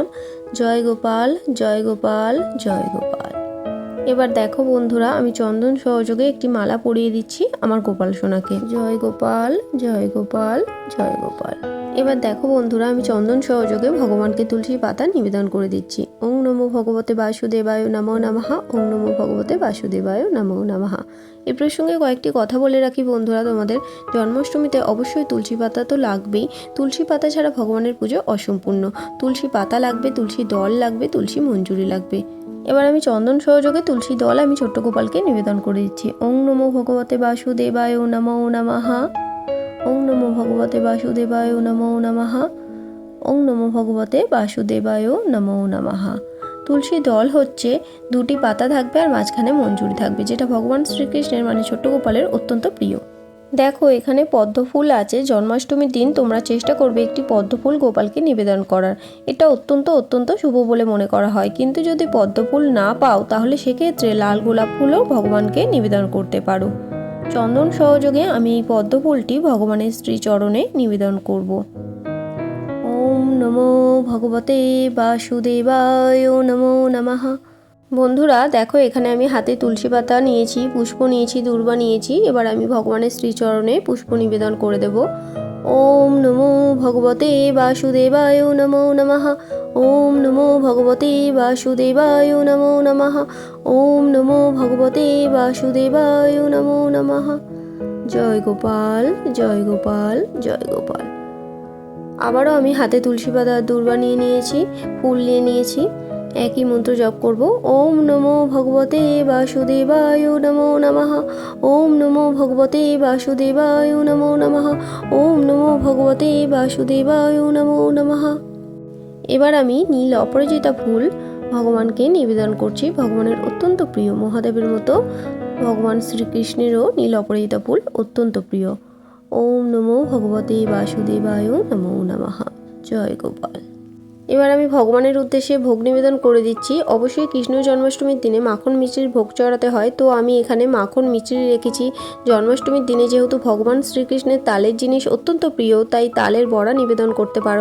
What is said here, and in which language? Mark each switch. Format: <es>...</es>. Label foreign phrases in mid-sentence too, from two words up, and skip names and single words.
<bn>জয় গোপাল, জয় গোপাল, জয় গোপাল। এবার দেখো বন্ধুরা, আমি চন্দন সহযোগে একটি মালা পরিয়ে দিচ্ছি আমার গোপাল সোনাকে। জয় গোপাল, জয় গোপাল, জয় গোপাল। এবার দেখো বন্ধুরা, আমি চন্দন সহযোগে ভগবানকে তুলসী পাতা নিবেদন করে দিচ্ছি।</bn> <sa>ओं नमो भगवते वासुदेवाय नमो नमः। ओं नमो भगवते वासुदेवाय नमो नमः।</sa> <bn>এ প্রসঙ্গে কয়েকটি কথা বলে রাখি বন্ধুরা, তোমাদের জন্মাষ্টমীতে অবশ্যই তুলসী পাতা তো লাগবেই। তুলসী পাতা ছাড়া ভগবানের পুজো অসম্পূর্ণ। তুলসী পাতা লাগবে, তুলসী দল লাগবে, তুলসী মঞ্জুরি লাগবে। এবার আমি চন্দন সহযোগে তুলসী দল আমি ছোট্ট গোপালকে নিবেদন করে দিচ্ছি।</bn> <sa>ओं नमो भगवते वासुदेवाय नमो नमः। ओं नमो भगवते वासुदेवाय नमो नमः। ओं नमो भगवते वासुदेवाय नमो नमः।</sa> <bn>তুলসী দল হচ্ছে 2টি পাতা থাকবে আর মাঝখানে মঞ্জুরি থাকবে, যেটা ভগবান শ্রীকৃষ্ণের মানে ছোট্ট গোপালের অত্যন্ত প্রিয়। দেখো, এখানে পদ্ম ফুল আছে। জন্মাষ্টমীর দিন তোমরা চেষ্টা করবে একটি পদ্ম ফুল গোপালকে নিবেদন করার। এটা অত্যন্ত শুভ বলে মনে করা হয়। কিন্তু যদি পদ্ম ফুল না পাও তাহলে সেক্ষেত্রে লাল গোলাপ ফুলও ভগবানকে নিবেদন করতে পারো। চন্দন সহযোগে আমি এই পদ্ম ফুলটি ভগবানের শ্রীচরণে নিবেদন করব।</bn> <sa>ओम नमो भगवते वासुदेवाय नमो नमः।</sa> <bn>বন্ধুরা দেখো, এখানে আমি হাতে তুলসী পাতা নিয়েছি, পুষ্প নিয়েছি, দূর্বা নিয়েছি। এবার আমি ভগবানের শ্রীচরণে পুষ্প নিবেদন করে দেব।</bn> <sa>ओम नमो भगवते वासुदेवाय नमो नमः। ओम नमो भगवते वासुदेवाय नमो नमः। ओम नमो भगवते वासुदेवाय नमो नमः।</sa> <bn>জয় গোপাল, জয় গোপাল, জয় গোপাল। আবারও আমি হাতে তুলসী পাতা দূর্বা নিয়ে নিয়েছি, ফুল নিয়ে নিয়েছি। একই মন্ত্র জপ করব।</bn> <sa>ओम नमो भगवते वासुदेवाय नमो नमः। ओम नमो भगवते वासुदेवाय नमो नमः। ओम नमो भगवते वासुदेवाय नमो नमः।</sa> <bn>এবার আমি নীল অপরাজিতা ফুল ভগবানকে নিবেদন করছি। ভগবানের অত্যন্ত প্রিয়, মহাদেবের মতো ভগবান শ্রীকৃষ্ণেরও নীল অপরাজিতা ফুল অত্যন্ত প্রিয়।</bn> <sa>ओम नमो भगवते वासुदेवाय नमो नमः।</sa> <bn>জয় গোপাল। এবার আমি ভগবানের উদ্দেশ্যে ভোগ নিবেদন করে দিচ্ছি। অবশ্যই কৃষ্ণ জন্মাষ্টমীর দিনে মাখন মিছরির ভোগ চড়াতে হয়, তো আমি এখানে মাখন মিছরি রেখেছি। জন্মাষ্টমীর দিনে যেহেতু ভগবান শ্রীকৃষ্ণের তালের জিনিস অত্যন্ত প্রিয়, তাই তালের বড়া নিবেদন করতে পারো।</bn>